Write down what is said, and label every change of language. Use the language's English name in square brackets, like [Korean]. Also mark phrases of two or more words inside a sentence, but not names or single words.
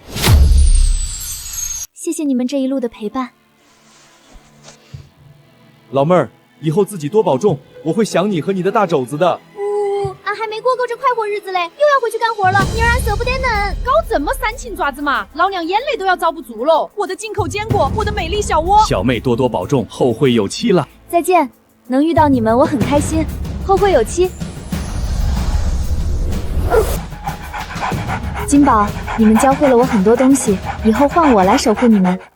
[Chinese] 謝謝你們這一路的陪伴。老妹兒，以後自己多保重，我會想你和你的大肘子的。俺還沒過夠這快活日子嘞，又要回去幹活了，妮兒俺捨不得恁。搞這麼煽情爪子嘛，老娘眼淚都要遭不住嘍！我的進口堅果，我的美麗小窩。小妹多多保重，後會有期了。再見，能遇到你們我很開心，後會有期。金寶，你們教會了我很多東西，以後換我來守護你們。